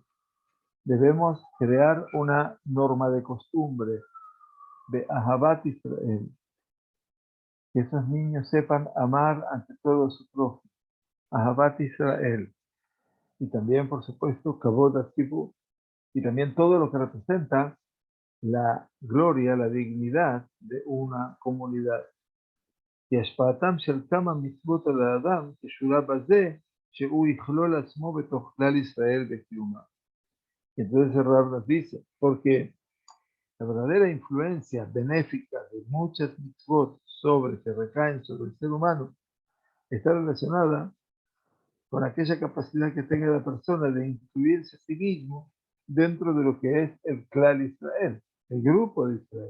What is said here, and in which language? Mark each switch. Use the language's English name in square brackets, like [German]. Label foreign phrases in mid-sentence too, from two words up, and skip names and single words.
[Spanish] Debemos crear una norma de costumbre de [Hebrew] אהבת ישראל, [Spanish] que esos niños sepan amar ante todo a su prójimo, [Hebrew] אהבת ישראל, [Spanish] y también, por supuesto, [Hebrew] כבוד הציבור, [Spanish] y también todo lo que representa la gloria, la dignidad de una comunidad. [Hebrew] Y השפעתם של כמה מצוות על האדם קשורה בזה שהוא יכלול עצמו בתוך כלל ישראל בקיומה. [Spanish] Entonces el Rab nos dice, porque la verdadera influencia benéfica de muchas mitzvot que recaen sobre el ser humano está relacionada con aquella capacidad que tenga la persona de incluirse a sí mismo dentro de lo que es el [Hebrew] כלל ישראל, [Spanish] el grupo de Israel.